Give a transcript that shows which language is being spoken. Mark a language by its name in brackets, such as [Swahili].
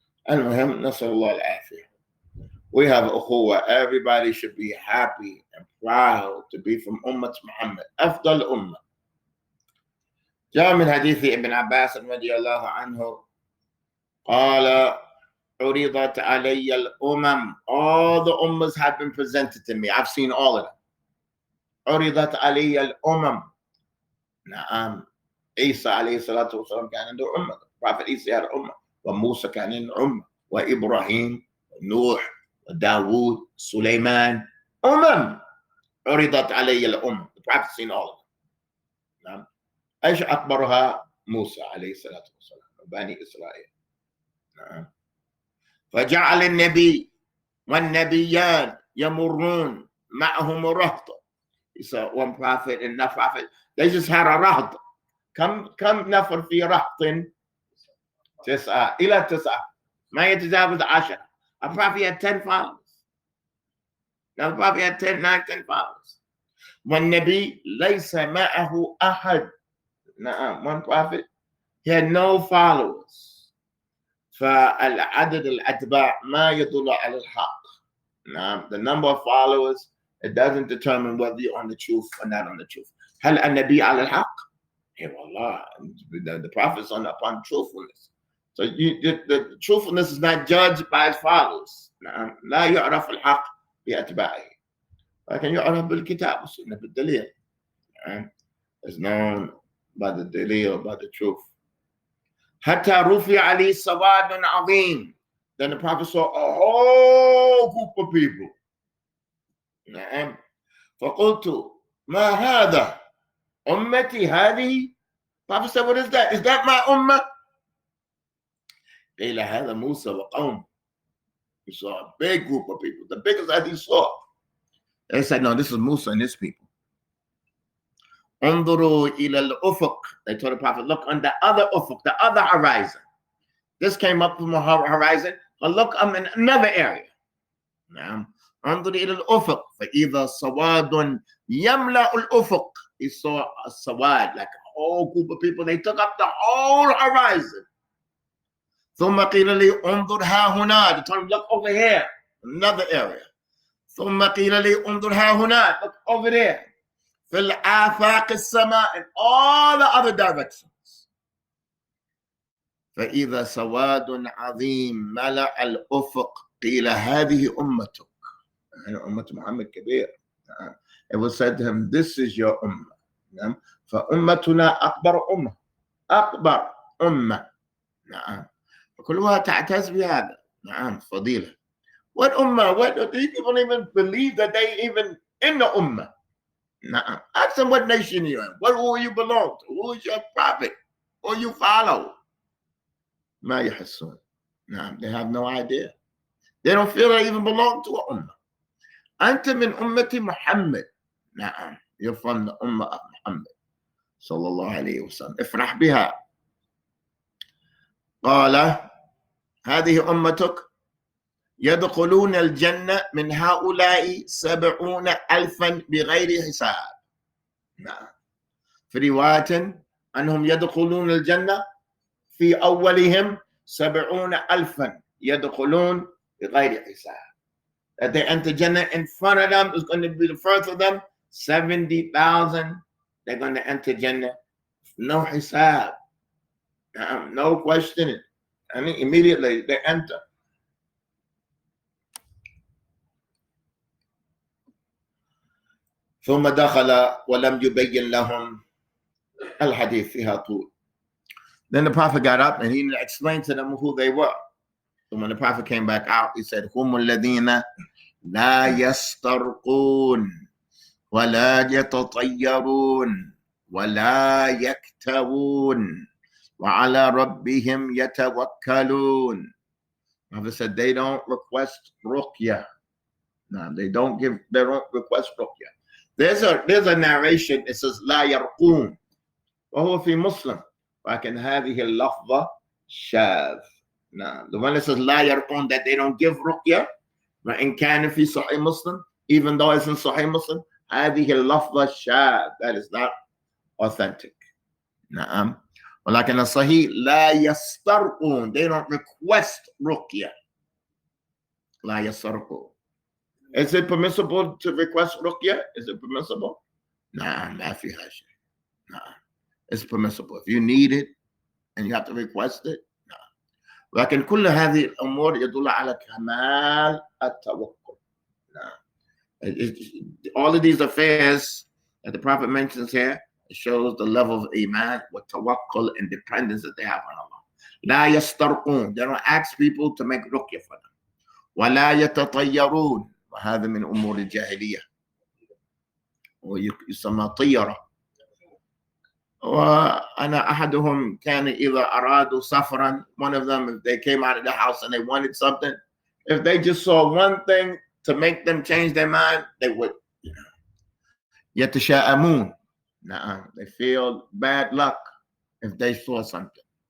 [Arabic] المهم نسأل الله العافية. [English] We have أخوة. Everybody should be happy and proud to be from أمة محمد. [Arabic] أفضل أمة. جاء من حديث ابن عباس رضي الله عنه قال عرضت علي الأمم. [English] All the ummahs have been presented to me. I've seen all of them. [Arabic] عرضت علي الأمم. نعم. عيسى عليه الصلاة والسلام كان عنده أمة. [English] Prophet Isa had أمة. [Arabic] وموسى كان عنده أمة. وإبراهيم ونوح وداود سليمان. عرضت علي الأمم. [English] The Prophet seen all of them. [Arabic] نعم. ايش اكبرها؟ موسى عليه الصلاه والسلام وبني اسرائيل. نعم. فجعل النبي والنبيان يمرون معهم رهط. [English] So one prophet and another prophet, they just had a رهط. [Arabic] كم نفر في رهط؟ 9 إلى 9 ما يتجاوز 10. [English] A prophet had 10 followers. Now the prophet had 10 followers. [Arabic] والنبي ليس معه أحد. [English] One prophet, he had no followers. [Arabic] فالعدد الأتباع ما يدل على الحق. [English] The number of followers, it doesn't determine whether you're on the truth or not on the truth. [Arabic] هل النبي على الحق؟ والله, [English] the prophet's upon truthfulness. So the truthfulness is not judged by his followers. [Arabic] لا يعرف الحق بأتباعه. لكن يعرف بالكتاب والسنة بالدليل. [English] It's known by the dalil, by the truth. [Arabic] حتى رفع عليه سواد عظيم. [English] Then the prophet saw a whole group of people. [Arabic] نعم. فقلت ما هذا؟ أمتي هذه? [English] Prophet said, what is that? Is that my ummah? [Arabic] قيل هذا موسى وقوم. [English] He saw a big group of people, the biggest that he saw. They said, no, this is Musa and his people. [Arabic] انظروا إلى الأفق. [English] They told the prophet, look on the other ufuk, the other horizon. This came up from a horizon, but look in another area. [Arabic] نعم. انظروا إلى الأفق فإذا سواد يملأ الأفق. [English] He saw a sawad, like a whole group of people. They took up the whole horizon. [Arabic] ثم قيل لي انظر ها هنا. [English] They told him, look over here, another area. [Arabic] ثم قيل لي انظر ها هنا. [English] Look over there. [Arabic] في الآفاق السماء, [English] in all the other directions. [Arabic] فإذا سواد عظيم ملأ الأفق قيل هذه أمتك. أمة محمد كبير. [English] It was said to him, this is your ummah. [Arabic] فأمتنا أكبر أمة. أكبر أمة. نعم. فكلها تعتز بهذا. نعم. فضيلة. [English] What ummah? What do people even believe that they even in the ummah? Nah. Ask them what nation you're in. Who you belong to? Who is your prophet? Who you follow? [Arabic] ما يحسون. [English] Nah, they have no idea. They don't feel they even belong to a ummah. [Arabic] أنت من أمة محمد. نعم. [English] You're from the ummah of Muhammad. [Arabic] صلى الله عليه وسلم. افرح بها. قال هذه أمتك يدخلون الجنة من هؤلاء 70,000 بغير حساب. نعم. في رواية أنهم يدخلون الجنة في أولهم 70,000 يدخلون بغير حساب. [English] That they enter Jannah in front of them is going to be the first of them 70,000. They're going to enter Jannah. No hisab. No questioning. I mean, immediately they enter. [Arabic] ثم دخل ولم يبين لهم الحديث فيها طول. [English] Then the prophet got up and he explained to them who they were. And when the prophet came back out, he said, [Arabic] هم الذين لا يسترقون ولا يتطيرون ولا يكتوون وعلى ربهم يتوكلون. [English] The prophet said they don't request ruqya. No, they don't request ruqya. There's a narration. It says [Arabic] لا يرقون وهو في مسلم لكن هذه اللفظة شاذ. [English] No, the one that says [Arabic] لا يرقون, [English] that they don't give ruqya, [Arabic] وإن كان في صحيح مسلم, [English] even though it's in صحيح مسلم, [Arabic] هذه اللفظة شاذ. [English] That is not authentic. نعم. [Arabic] ولكن الصحيح لا يسترقون, [English] they don't request ruqya. [Arabic] لا يسترقون. [English] Is it permissible to request ruqya? Is it permissible? [Arabic] Nah, ما فيها شيء. [English] Nah, it's permissible. If you need it and you have to request it, nah. [Arabic] لكن كل هذه الأمور يدل على كمال التوكل. [English] All of these affairs that the Prophet mentions here, it shows the level of iman with tawakkul and dependence that they have on Allah. [Arabic] لا يسترقون, [English] they don't ask people to make ruqya for them. [Arabic] ولا يتطيرون, وهذا من أمور الجاهلية ويسمى طيرة. وأنا أحدهم كان إذا أرادوا سفرا, [English] one of them, if they came out of the house and they wanted something, if they just saw one thing to make them change their mind, they would, [Arabic] يتشاءمون. [English] They feel bad luck if they saw something.